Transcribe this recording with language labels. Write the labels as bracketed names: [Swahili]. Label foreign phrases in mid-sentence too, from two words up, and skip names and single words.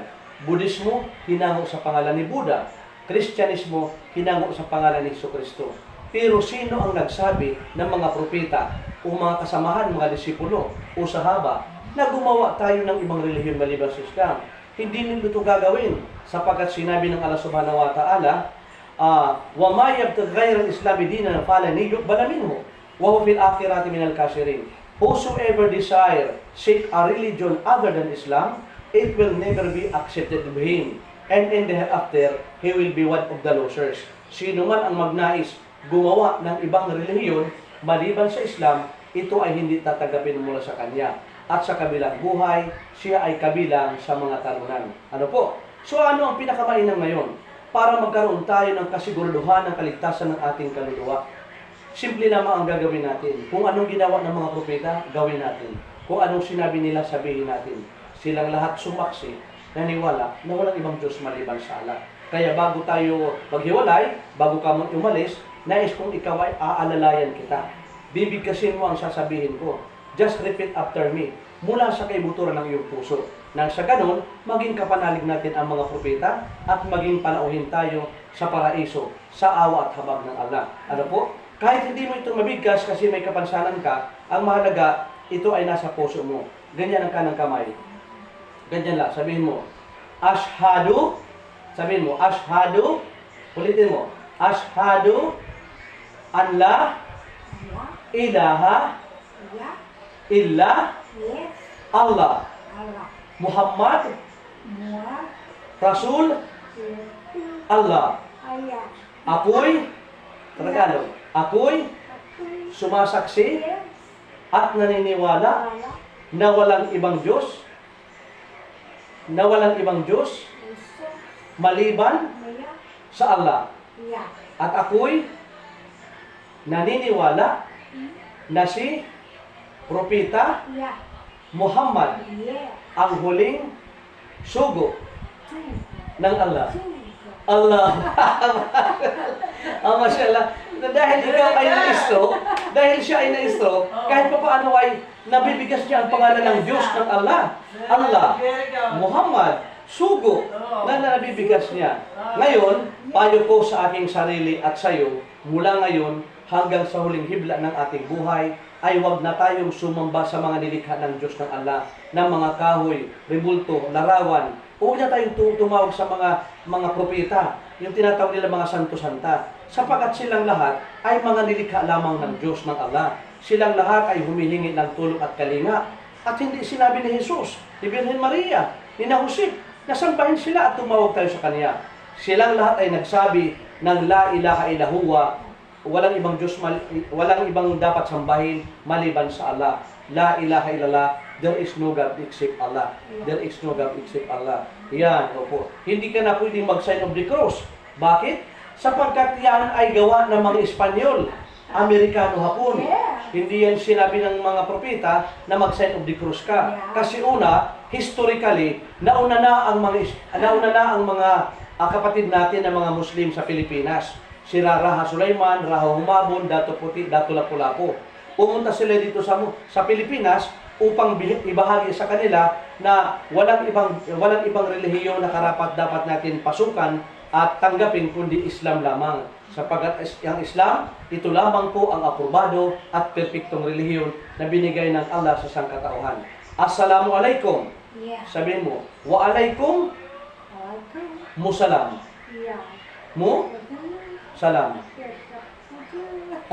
[Filipino] Budismo, hinango sa pangalan ni Buddha. Kristyanismo, hinango sa pangalan ni Jesucristo. Pero sino ang nagsabi ng mga propeta o mga kasamahan, mga disipulo o sahaba na gumawa tayo ng ibang relihiyon maliban sa Islam? Hindi nila ito gagawin sapagkat sinabi ng Allah [Arabic] سبحانه وتعالى, وما يبتغ غير الإسلام دينا فلن يقبل منه وهو في الآخرة من الخاسرين. [English] Whosoever desire seek a religion other than Islam, it will never be accepted by him. And in the hereafter, he will be one of the losers. [Filipino] Sino man ang magnais gumawa ng ibang relihiyon maliban sa Islam, ito ay hindi tatanggapin mula sa kanya. At sa kabilang buhay, siya ay kabilang sa mga talunan. Ano po? So ano ang pinakamainam ngayon? Para magkaroon tayo ng kasiguraduhan ng kaligtasan ng ating kaluluwa. Simple lamang ang gagawin natin. Kung anong ginawa ng mga propeta, gawin natin. Kung anong sinabi nila, sabihin natin. Silang lahat sumaksi, naniwala na walang ibang Diyos maliban sa Allah. Kaya bago tayo maghiwalay, bago ka umalis, nais kong ikaw ay aalalayan kita. Bibigkasin mo ang sasabihin ko. [English] Just repeat after me. [Filipino] Mula sa kaibuturan ng iyong puso. Nang sa ganon, maging kapanalig natin ang mga propeta at maging panauhin tayo sa paraiso, sa awa at habag ng Allah. Ano po? Kahit hindi mo ito mabigkas kasi may kapansanan ka, ang mahalaga, ito ay nasa puso mo. Ganyan ang kanang kamay. Ganyan lang. Sabihin mo, Ashhadu. Sabihin mo, Ashhadu. Ulitin mo, [Arabic] أشهد أن لا إله إلا الله. محمد رسول الله. [Filipino] Ako'y, Tagalog, ako'y sumasaksi at naniniwala na walang ibang Diyos, maliban sa Allah. At ako'y naniniwala na si Propeta Muhammad ang huling sugo ng Allah. Allah. Mashallah. Dahil ikaw ay na-stroke, dahil siya ay na-stroke, kahit pa paano ay nabibigas niya ang pangalan ng Diyos ng Allah. Allah. Muhammad. Sugo na nabibigas niya. Ngayon, payo ko sa aking sarili at sa iyo, mula ngayon hanggang sa huling hibla ng ating buhay, ay huwag na tayong sumamba sa mga nilikha ng Diyos ng Allah, ng mga kahoy, rebulto, larawan. Huwag na tayong tumawag sa mga propeta, yung tinatawag nila mga santo-santa, sapagkat silang lahat ay mga nilikha lamang ng Diyos ng Allah. Silang lahat ay humihingi ng tulong at kalinga. At hindi sinabi ni Jesus, ni Birhen Maria, ni Jose, nasambahin sila at tumawag tayo sa Kanya. Silang lahat ay nagsabi ng [Arabic] لا إله إلا الله, [Filipino] walang ibang Diyos, walang ibang dapat sambahin maliban sa Allah. [Arabic] لا إله إلا الله, [English] there is no God except Allah. There is no God except Allah. [Filipino] Yan, opo. Hindi ka na pwedeng mag- [English] sign of the cross. [Filipino] Bakit? Sapagkat yan ay gawa ng mga Espanyol, Amerikano, Hapon. Hindi yan sinabi ng mga propeta na mag- [English] sign of the cross [Filipino] ka. Kasi una, historically, nauna na ang mga kapatid natin na mga Muslim sa Pilipinas. Si Raha Sulaiman, Raha Humabon, Dato Puti, Dato Lapu-Lapu. Pumunta sila dito sa Pilipinas upang ibahagi sa kanila na walang ibang relihiyon na karapat dapat natin pasukan at tanggapin kundi Islam lamang. Sapagkat ang Islam, ito lamang po ang aprobado at perpektong relihiyon na binigay ng Allah sa sangkatauhan. Assalamualaikum. Sabihin mo, [Arabic] وعليكم السلام. Mu salam.